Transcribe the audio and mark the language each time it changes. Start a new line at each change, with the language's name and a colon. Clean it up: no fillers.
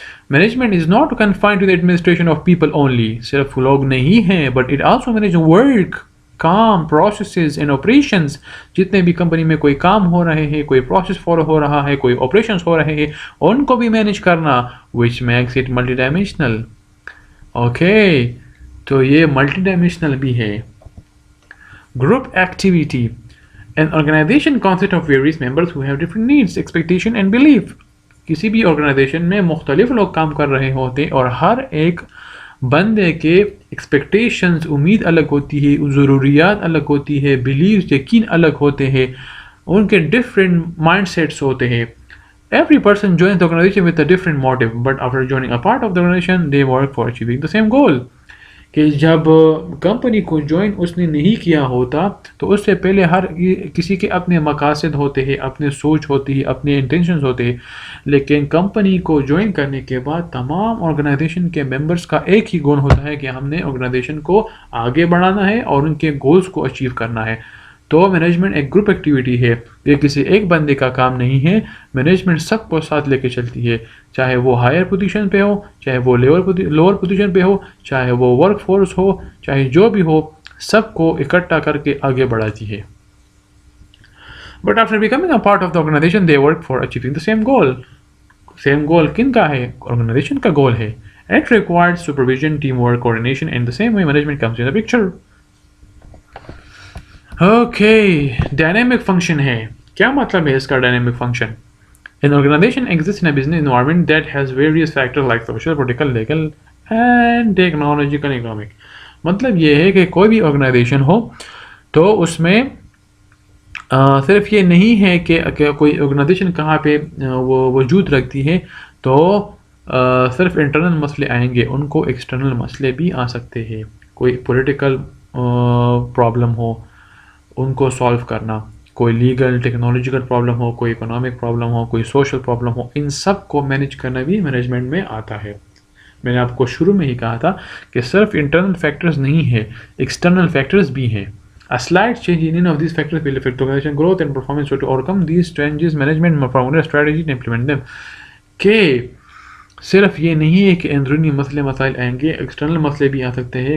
English: Management is not confined to the administration of people only.
Urdu: صرف لوگ نہیں ہیں
English: But it also manage work, کام، processes and operations.
Urdu: جتنے بھی company میں کوئی کام ہو رہے ہیں، کوئی پروسیس فالو ہو رہا ہے، کوئی آپریشنز ہو رہے ہیں ان کو بھی مینیج کرنا
English: Which makes it multi dimensional.
Urdu: Okay, تو یہ ملٹی ڈائمینشنل بھی ہے.
English: Group activity. An organization consists of various members who have different needs, expectation and belief.
Urdu: کسی بھی آرگنائزیشن میں مختلف لوگ کام کر رہے ہوتے ہیں اور ہر ایک بندے کے ایکسپیکٹیشنز، امید الگ ہوتی ہے، ضروریات الگ ہوتی ہے، بلیوز، یقین الگ ہوتے ہیں، ان کے ڈفرینٹ مائنڈ سیٹس ہوتے ہیں.
English: Every person joins the organization with a different motive, but after joining a part of the organization, they work for achieving the same goal.
Urdu: کہ جب کمپنی کو جوائن اس نے نہیں کیا ہوتا تو اس سے پہلے ہر کسی کے اپنے مقاصد ہوتے ہیں، اپنے سوچ ہوتی ہے، اپنے انٹینشنز ہوتے ہیں، لیکن کمپنی کو جوائن کرنے کے بعد تمام آرگنائزیشن کے ممبرز کا ایک ہی گول ہوتا ہے کہ ہم نے آرگنائزیشن کو آگے بڑھانا ہے اور ان کے گولز کو اچیو کرنا ہے. تو مینجمنٹ ایک گروپ ایکٹیویٹی ہے، یہ کسی ایک بندے کا کام نہیں ہے. مینجمنٹ سب کو ساتھ لے کے چلتی ہے، چاہے وہ ہائر پوزیشن پہ ہو، چاہے وہ لوور پوزیشن پہ ہو، چاہے وہ ورک فورس ہو، چاہے جو بھی ہو، سب کو اکٹھا کر کے آگے بڑھاتی ہے.
English: But after becoming a part of the organization they work for achieving the same goal.
Urdu: Same گول کن کا ہے؟ آرگنائزیشن کا گول ہے.
English: It required supervision, team work, coordination and the same way management comes in the picture.
Urdu: Okay, dynamic function ہے. کیا مطلب ہے اس کا dynamic function?
English: An organization exists in a business environment that has various factors like social, political, legal and technological, economic.
Urdu: مطلب یہ ہے کہ کوئی بھی آرگنائزیشن ہو تو اس میں صرف یہ نہیں ہے کہ کوئی آرگنائزیشن کہاں پہ وہ وجود رکھتی ہے تو صرف انٹرنل مسئلے آئیں گے، ان کو ایکسٹرنل مسئلے بھی آ سکتے ہیں. کوئی پولیٹیکل پرابلم ہو ان کو سالو کرنا، کوئی لیگل ٹیکنالوجیکل پرابلم ہو، کوئی اکنامک پرابلم ہو، کوئی سوشل پرابلم ہو، ان سب کو مینیج کرنا بھی مینجمنٹ میں آتا ہے. میں نے آپ کو شروع میں ہی کہا تھا کہ صرف انٹرنل فیکٹرز نہیں ہے، ایکسٹرنل فیکٹرز بھی ہیں.
English: A slight change in any of these factors will affect organization growth and performance. So to overcome these changes, management must formulate a strategy to implement them.
Urdu: کہ صرف یہ نہیں ہے کہ اندرونی مسائل آئیں گے، ایکسٹرنل مسئلے بھی آ سکتے ہیں.